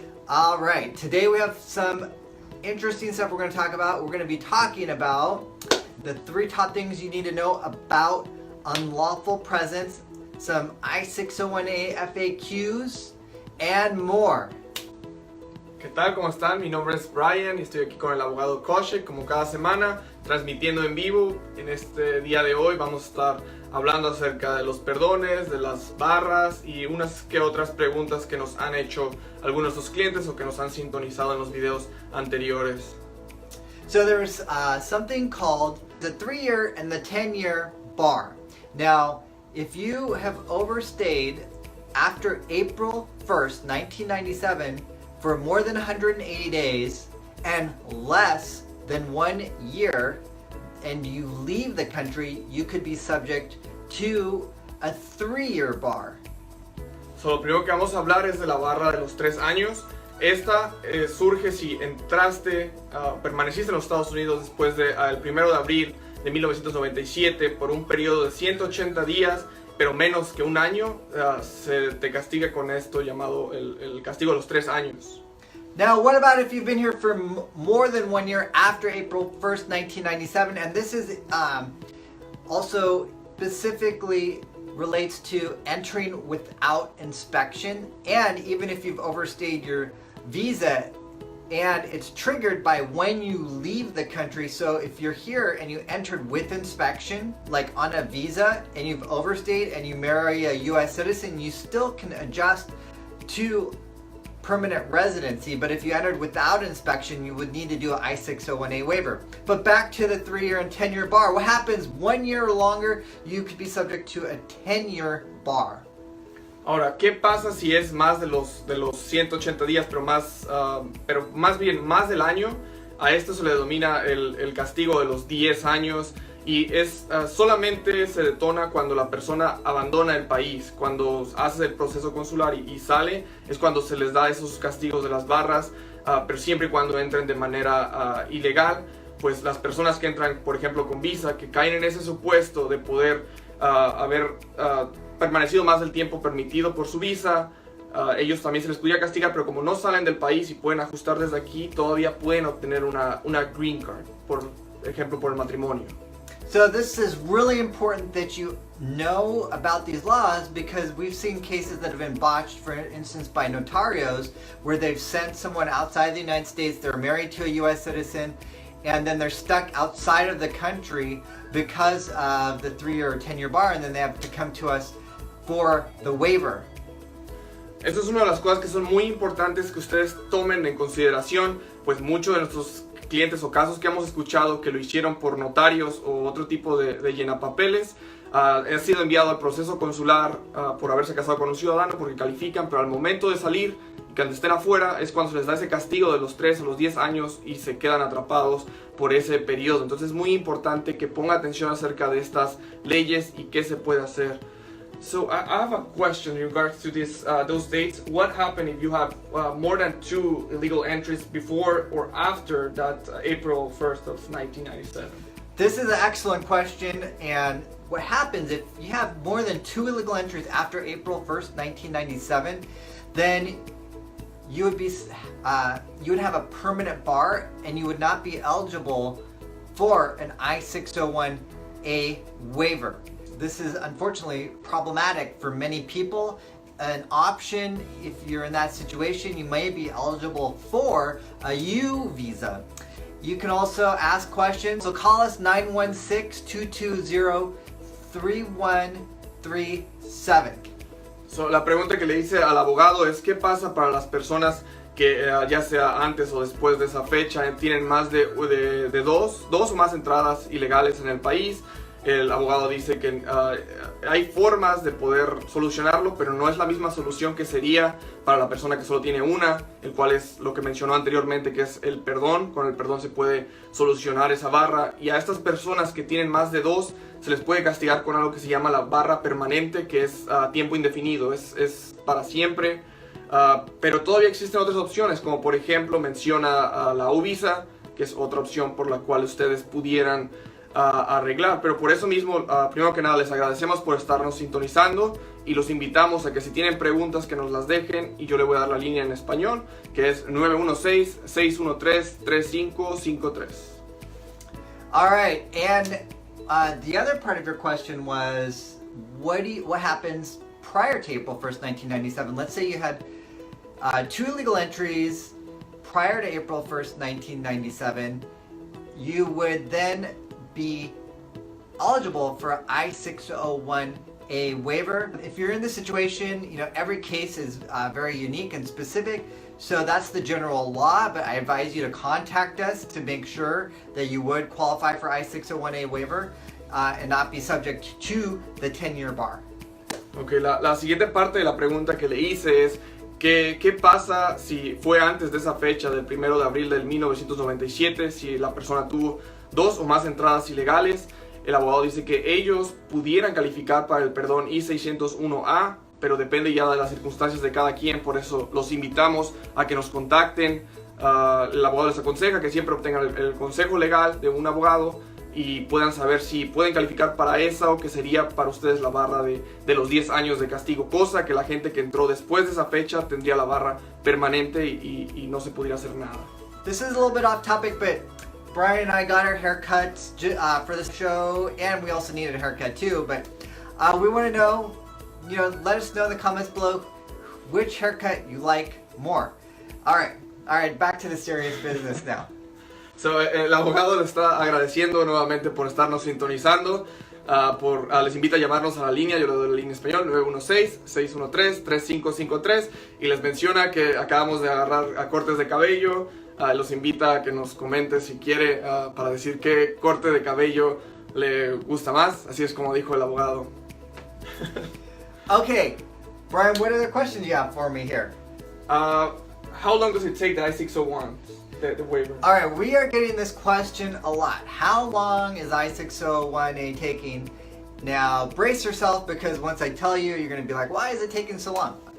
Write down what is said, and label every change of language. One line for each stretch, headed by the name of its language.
English: All right, today we have some interesting stuff we're going to talk about. We're going to be talking about the 3 top things you need to know about unlawful presence, some i601A FAQs, and more.
Spanish: ¿Qué tal? ¿Cómo están? Mi nombre es Brian y estoy aquí con el abogado Kaushik, como cada semana, transmitiendo en vivo. En este día de hoy vamos a estar hablando acerca de los perdones, de las barras y unas que otras preguntas que nos han hecho algunos de nuestros clientes o que nos han sintonizado en los videos anteriores.
English: So there's something called the 3-year and the 10-year bar. Now, if you have overstayed after April 1st, 1997, for more than 180 days and less than 1 year, and you leave the country, you could be subject to a 3-year bar.
Spanish: So, lo primero que vamos a hablar es de la barra de los 3 años. Esta surge si entraste, permaneciste en los Estados Unidos después del 1 de abril de 1997 por un periodo de 180 días, pero menos que un año. Se te castiga con esto llamado el castigo de los 3 años.
English: Now, what about if you've been here for more than 1 year after April 1st, 1997? And this is also specifically relates to entering without inspection, and even if you've overstayed your visa, and it's triggered by when you leave the country. So if you're here and you entered with inspection, like on a visa, and you've overstayed and you marry a US citizen, you still can adjust to permanent residency. But if you entered without inspection, you would need to do an i601A waiver. But back to the 3-year and 10-year bar. What happens 1 year or longer? You could be subject to a 10-year bar.
Spanish: Ahora, ¿qué pasa si es más de los 180 días, pero más bien más del año? A esto se le denomina el castigo de los 10 años y solamente se detona cuando la persona abandona el país. Cuando hace el proceso consular y sale, es cuando se les da esos castigos de las barras, pero siempre y cuando entren de manera ilegal. Pues las personas que entran, por ejemplo, con visa, que caen en ese supuesto de poder haber permanecido más del tiempo permitido por su visa, ellos también se les podría castigar, pero como no salen del país y pueden ajustar desde aquí, todavía pueden obtener una green card, por ejemplo, por el matrimonio.
English: So this is really important that you know about these laws, because we've seen cases that have been botched, for instance, by notarios, where they've sent someone outside the United States, they're married to a US citizen, and then they're stuck outside of the country because of the 3-year or 10-year bar, and then they have to come to us for the waiver.
Spanish: Esto es una de las cosas que son muy importantes que ustedes tomen en consideración, pues muchos de nuestros clientes o casos que hemos escuchado que lo hicieron por notarios o otro tipo de llenapapeles, ha sido enviado al proceso consular por haberse casado con un ciudadano porque califican, pero al momento de salir, cuando estén afuera, es cuando se les da ese castigo de los 3 a los 10 años y se quedan atrapados por ese periodo. Entonces es muy importante que ponga atención acerca de estas leyes y qué se puede hacer.
English: So I have a question in regards to those dates. What happened if you have more than 2 illegal entries before or after that April 1st of 1997? This is an excellent question, and what happens if you have more than 2 illegal entries after April 1st, 1997, then you would have a permanent bar, and you would not be eligible for an i601A waiver. This is unfortunately problematic for many people. An option, if you're in that situation, you may be eligible for a U visa. You can also ask questions, so call us 916-220-3137.
Spanish: So, la pregunta que le hice al abogado es ¿qué pasa para las personas que ya sea antes o después de esa fecha tienen más de dos o más entradas ilegales en el país? El abogado dice que hay formas de poder solucionarlo, pero no es la misma solución que sería para la persona que solo tiene una, el cual es lo que mencionó anteriormente, que es el perdón. Con el perdón se puede solucionar esa barra, y a estas personas que tienen más de 2 se les puede castigar con algo que se llama la barra permanente, que es a tiempo indefinido, es para siempre. Pero todavía existen otras opciones, como por ejemplo menciona la U visa, que es otra opción por la cual ustedes pudieran arreglar. Pero por eso mismo, primero que nada, les agradecemos por estarnos sintonizando y los invitamos a que si tienen preguntas que nos las dejen, y yo le voy a dar la línea en español, que es 916-613-3553.
English: All right, and the other part of your question was, what happens prior to April 1st, 1997? Let's say you had 2 illegal entries prior to April 1st, 1997. You would then be eligible for I601A waiver. If you're in this situation, every case is very unique and specific. So that's the general law, but I advise you to contact us to make sure that you would qualify for I601A waiver and not be subject to the 10-year bar.
Spanish: Ok, la siguiente parte de la pregunta que le hice es ¿qué pasa si fue antes de esa fecha del 1 de abril del 1997, si la persona tuvo 2 o más entradas ilegales? El abogado dice que ellos pudieran calificar para el perdón I601A, pero depende ya de las circunstancias de cada quien. Por eso los invitamos a que nos contacten. El abogado les aconseja que siempre obtengan el consejo legal de un abogado y puedan saber si pueden calificar para esa o que sería para ustedes la barra de los 10 años de castigo, cosa que la gente que entró después de esa fecha tendría la barra permanente y no se podría hacer nada.
English: This is a little bit off topic, but Brian and I got our haircuts for this show, and we also needed a haircut too, but we want to know, let us know in the comments below which haircut you like more. All right, back to the serious business now.
Spanish: So, el abogado le está agradeciendo nuevamente por estarnos sintonizando. Les invita a llamarnos a la línea, yo le doy la línea en español, 916-613-3553, y les menciona que acabamos de agarrar a cortes de cabello. Los invita a que nos comente si quiere para decir qué corte de cabello le gusta más. Así es como dijo el abogado.
English: Okay, Brian, what other questions do you have for me here? How long does it take the I601, the waiver? All right, we are getting this question a lot. How long is I601A taking? Now, brace yourself, because once I tell you, you're going to be like, why is it taking so long?